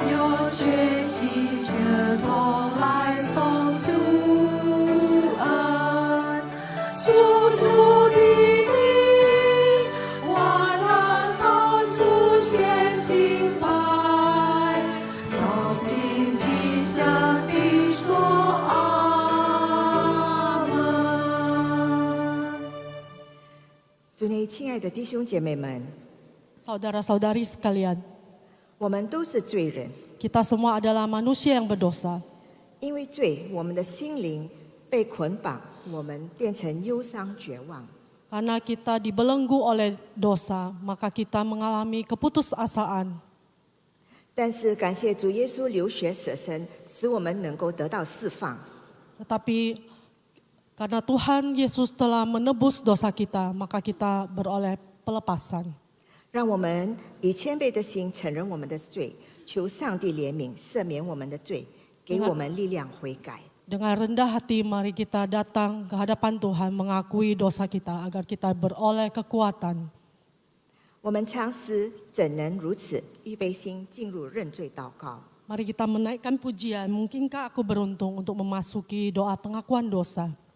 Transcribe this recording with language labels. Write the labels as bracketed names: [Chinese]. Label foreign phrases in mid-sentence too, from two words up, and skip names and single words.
[Chinese] 有血气者同来颂主恩，属主的名，万人到主前敬拜，同心齐声地说阿门。主内亲爱的弟兄姐妹们， [Indonesian] Saudara-saudari sekalian, [Chinese] 我们都是罪人， [Indonesian] kita semua adalah manusia yang berdosa. [Chinese] 因为罪，我们的心灵被捆绑，我们变成忧伤绝望。 [Indonesian] Karena kita dibelenggu oleh dosa, maka kita mengalami keputusasaan. [Chinese] 但是感谢主耶稣流血舍身，使我们能够得到释放。 [Indonesian] Tetapi karena Tuhan Yesus telah menebus dosa kita, maka kita beroleh pelepasan. [Chinese] 让我们以谦卑的心承认我们的罪，求上帝怜悯，赦免我们的罪，给我们力量悔改。 [Indonesian] Dengan rendah hati mari kita datang ke hadapan Tuhan mengakui dosa kita agar kita beroleh kekuatan. [Chinese] 我们唱诗怎能如此？预备心进入认罪祷告。 [Indonesian] Mari kita menaikkan pujian, mungkinkah aku beruntung untuk memasuki doa pengakuan dosa.